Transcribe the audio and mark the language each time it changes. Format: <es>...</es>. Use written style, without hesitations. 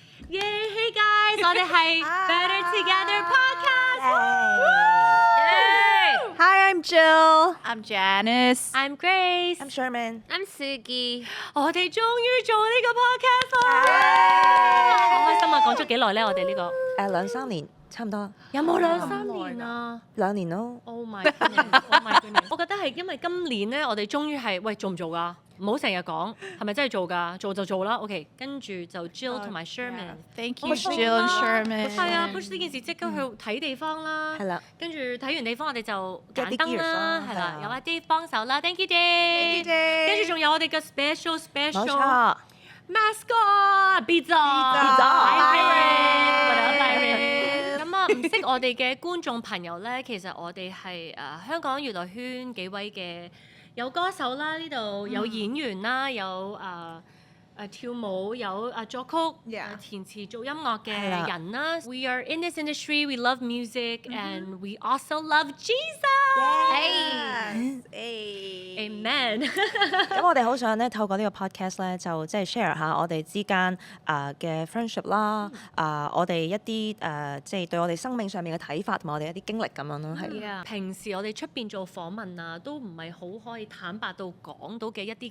<yue>耶！</yue> <en>Hey guys，</en> <yue>我哋係 Better Together Podcast。</yue> <en>Hi，I'm Jill。I'm Janice。 I'm Grace。 I'm Sherman。 I'm Sugi。</en> <yue>我哋終於做呢個 podcast 啦！好開心啊！講咗幾耐咧？我哋呢個 2-3年差唔多，有冇2-3年啊 2年咯。</yue> <en>？Oh my goodness！Oh my goodness！</en> <yue>我覺得係因為今年咧，我哋終於係喂做唔做㗎？唔好成日講，係咪真係做㗎？做就做啦。 OK， 跟住就 Jill 同埋 Sherman。</yue> <en>Thank you Jill and Sherman。</en> <yue>係啊 ，push 呢件事即刻去睇地方啦。係啦，跟住睇完地方，我哋就 Get 啲揀燈啦，啦係啦，係啊有阿 Dave 幫手啦，</yue> <en>Thank you Dave。</en> <yue>跟住仲有我哋嘅 special 冇錯。 mascot Pizza。 咁啊，唔識我哋嘅觀眾朋友咧，其實我哋係香港娛樂圈幾位嘅有歌手啦，呢度有演員啦，有跳舞，有作曲、填詞做音樂嘅係啦人啦。</yue> <en>We are in this industry, we love music, and we also love Jesus. Amen.</en> <yue>咁我哋好想咧透過呢個 podcast 咧，就即係 share 下我哋之間嘅 friendship 啦，我哋一啲即係對我哋生命上面嘅睇法，同埋我哋一啲經歷咁樣咯，係。啊，平時我哋出邊做訪問啊，都唔係好可以坦白到講到嘅一啲</yue>